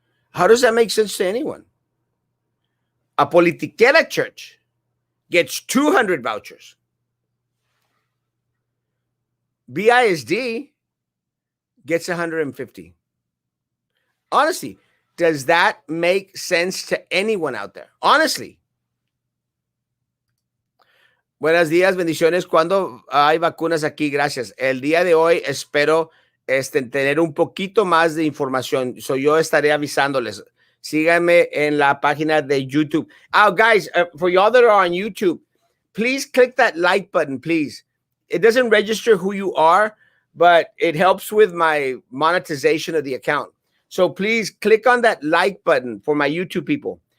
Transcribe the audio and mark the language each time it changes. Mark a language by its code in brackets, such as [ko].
[en] How does that make sense to anyone? A politiquera church gets 200 vouchers. BISD gets 150. Honestly, does that make sense to anyone out there? Honestly. [es] Buenos días, bendiciones. ¿Cuándo hay vacunas aquí? Gracias. El día de hoy espero tener un poquito más de información. Yo estaré avisándoles. Síganme en la página de YouTube. [en] Oh, guys, for y'all that are on YouTube, please click that like button, please. It doesn't register who you are, but it helps with my monetization of the account. So please click on that like button for my YouTube people.